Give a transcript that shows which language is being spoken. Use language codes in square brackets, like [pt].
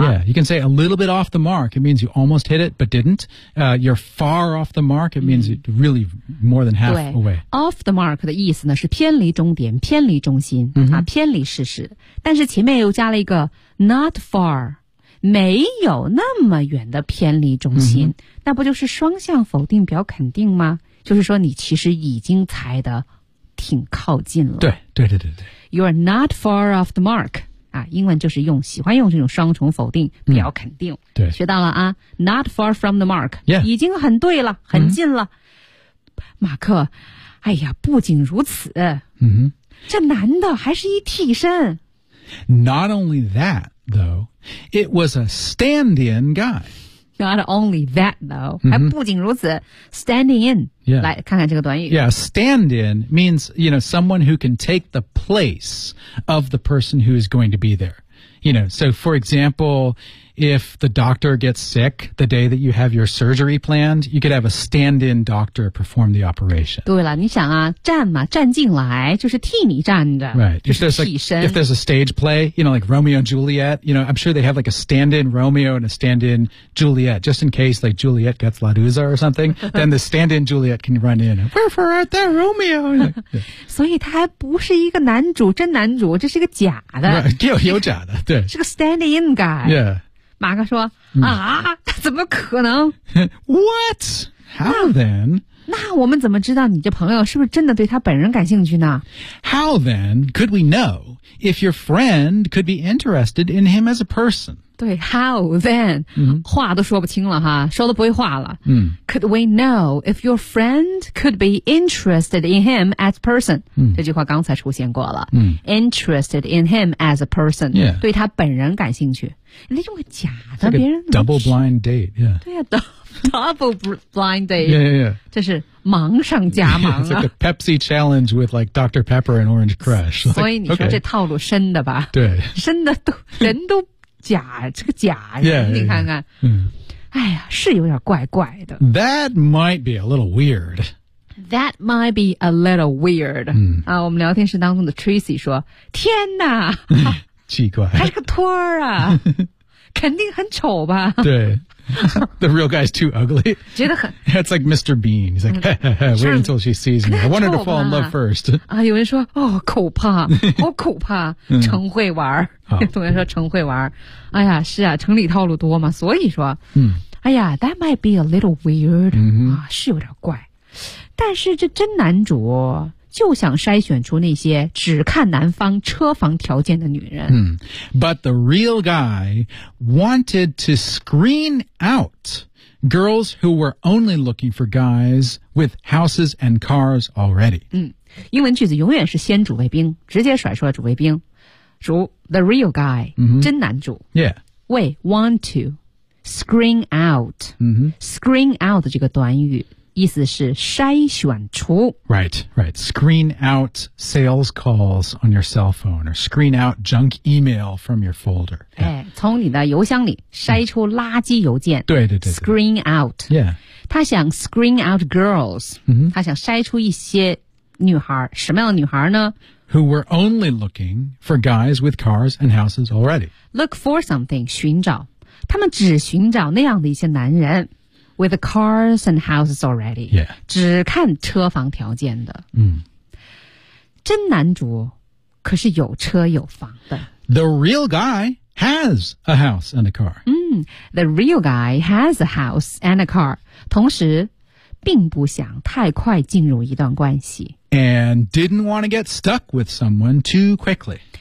[en] Yeah, you can say a little bit off the mark. It means you almost hit it but didn't. You're far off the mark. It means it really more than half away. [zh] Off the mark 的意思呢是偏离终点，偏离中心、啊，偏离事实。但是前面又加了一个 not far， 没有那么远的偏离中心，那不就是双向否定表肯定吗？就是说你其实已经猜得挺靠近了，对对对对对。 [en] You are not far off the mark、 [zh] 啊、英文就是用喜欢用这种双重否定表肯定、对，学到了啊， [en] Not far from the mark、 yeah. [zh] 已经很对了，很近了、马克，哎呀，不仅如此、这男的还是一替身。 [en] Not only that though, it was a stand-in guy Not only that, though.、 [zh] 还不仅如此 [en] standing in.、 Yeah. 来看看这个短语。 Yeah, stand in means, you know, someone who can take the place of the person who is going to be there. You know, so for example, if the doctor gets sick the day that you have your surgery planned, you could have a stand-in doctor perform the operation. [zh] 对了，你想啊，站嘛，站进来就是替你站着。 [en] Right. If there's, like, if there's a stage play, you know, like Romeo and Juliet, you know, I'm sure they have like a stand-in Romeo and a stand-in Juliet, just in case like Juliet gets La Dusa or something, then the stand-in Juliet can run in. We're for it, that Romeo. Like,、yeah. [zh] 所以他还不是一个男主，真男主，这是一个假的。 [en] Right. [zh] 有假的。对，是个 [en] stand-in guy. Yeah. [zh] 马克说、mm. 啊，他怎么可能 [en] ？What? How then? [zh] 那我们怎么知道你这朋友是不是真的对他本人感兴趣呢 [en] ？How then could we know if your friend could be interested in him as a person? 对 ，How then?、Mm. [zh] 话都说不清了哈，说都不会话了。嗯、mm. [en] ，Could we know if your friend could be interested in him as a person?、 Mm. [zh] 这句话刚才出现过了。嗯、 [en] mm. ，Interested in him as a person?、 Yeah. [zh] 对他本人感兴趣。那种假的别人、 [en] like、double blind date、yeah. [zh] 对啊 [en] double blind date yeah, yeah, yeah. [zh] 这是忙上加忙、啊、 [en] it's like a Pepsi challenge with like Dr. Pepper and Orange Crush like, [zh] 所以你说、 [en] okay. [zh] 这套路深的吧对深的都人都假这个假人 [en] yeah, yeah, yeah. [zh] 你看看、 mm. 哎呀是有点怪怪的 [en] That might be a little weird That might be a little weird、 mm. [zh] 啊，我们聊天室当中的 Tracy 说天哪奇怪，还是个托儿啊，肯定很丑吧？ [en] 对，the real guy's too ugly. [zh] 觉得很 [en] ，it's like Mr. Bean. He's like, wait until she sees me. I want her to fall in love first. [zh] 啊，有人说，哦，可怕，好可怕，成会玩儿。同学说成会玩儿。哎呀，是啊，城里套路多嘛，所以说，嗯， [en] 哎呀 ，that might be a little weird. 嗯、mm-hmm. [zh] 啊，是有点怪，但是这真男主。就想筛选出那些只看男方车房条件的女人。 Hmm. [en] But the real guy wanted to screen out girls who were only looking for guys with houses and cars already. [zh] 嗯，英文句子永远是先主谓宾，直接甩出了主谓宾。主 [en] the real guy、 mm-hmm. [zh] 真男主。 [en] Yeah. [zh] 为 [en] want to screen out.、 Mm-hmm. [zh] Screen out 这个短语。意思是筛选出 [en] Right, right. Screen out sales calls on your cell phone or screen out junk email from your folder.、 Yeah. [zh] 哎、从你的邮箱里筛出垃圾邮件。对对 对, 对。 [en] Screen out. Yeah. [zh] 他想 [en] screen out girls.、 Mm-hmm. [zh] 他想筛出一些女孩。什么样的女孩呢 [en] ?Who were only looking for guys with cars and houses already. Look for something, [zh] 寻找。他们只寻找那样的一些男人。 [en] With the cars and houses already. Yeah. [zh] 只看车房条件的。嗯、mm.。真男主可是有车有房的。 [en] The real guy has a house and a car. 嗯、mm. The real guy has a house and a car. [zh] 同时并不想太快进入一段关系。 [en] And didn't want to get stuck with someone too quickly.